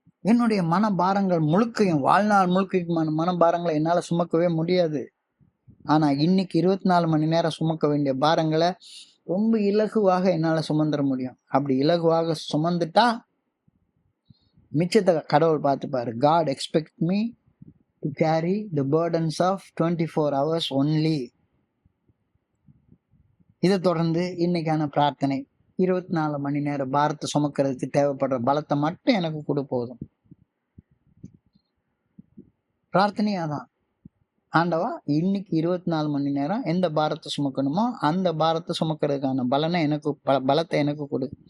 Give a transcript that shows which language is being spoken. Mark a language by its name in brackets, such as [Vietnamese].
[Tamil] என்னுடைய மனபாரங்கள் முழுக்கையும், வாழ்நாள் முழுக்கைக்குமான மனபாரங்களை என்னால சுமக்கவே முடியாது. ஆனா இன்னைக்கு 24 மணி நேரம் சுமக்க வேண்டிய பாரங்களை ரொம்ப இலகுவாக என்னால சுமந்துட முடியும். அப்படி இலகுவாக சுமந்துட்டா மிச்சத்தை கடவுள் பார்த்துப்பாரு. [English] God expect me to carry the burdens of 24 hours only. [Tamil] இதை தொடர்ந்து இன்னைக்கான பிரார்த்தனை, 24 மணி நேரம் பாரத்தை சுமக்கிறதுக்கு தேவைப்படுற பலத்தை மட்டும் எனக்கு கொடு போதும். பிரார்த்தனையாதான், ஆண்டவா இன்னைக்கு 24 மணி நேரம் எந்த பாரத்தை சுமக்கணுமோ அந்த பாரத்தை சுமக்கிறதுக்கான பலத்தை எனக்கு கொடு.